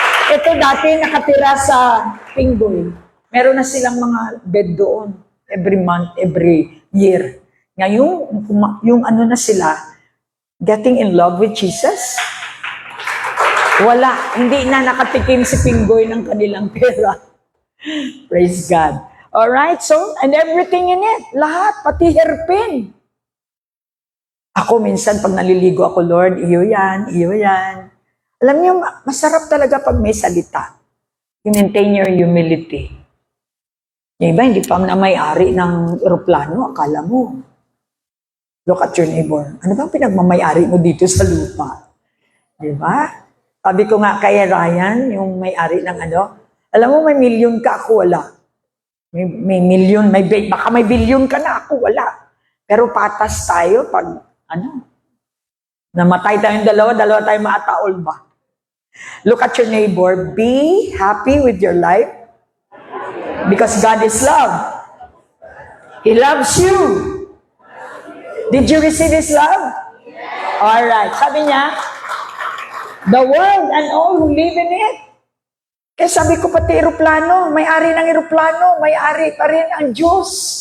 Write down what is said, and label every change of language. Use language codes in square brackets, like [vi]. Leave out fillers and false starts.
[tl] Ito dati nakatira sa Pinggoy. Meron na silang mga bed doon. [en] Every month, every year. [tl] Ngayon, yung na sila, [en] getting in love with Jesus. [tl] Wala. Hindi na nakatikim si Pinggoy ng kanilang pera. [en] Praise God. Alright, so, and everything in it. [tl] Lahat, pati hairpin. Ako minsan, pag naliligo ako, Lord, iyo yan, iyo yan. Alam niyo, masarap talaga pag may salita. [en] You maintain your humility. [tl] Yung iba, hindi pa na may-ari ng eroplano, akala mo. [en] Look at your neighbor. [tl] Ano bang pinagmamayari mo dito sa lupa? Di ba? Sabi ko nga kay Ryan, yung may-ari ng alam mo, may milyon ka, ako wala. May milyon, baka may bilyon ka na, ako wala. Pero patas tayo pag, namatay tayong dalawa tayong maataol ba? [en] Look at your neighbor, be happy with your life because God is love. He loves you. Did you receive His love? Alright, [tl] sabi niya, [en] the world and all who live in it. [tl] Kaya sabi ko pati eroplano, may-ari ng eroplano, may-ari pa rin ang Diyos.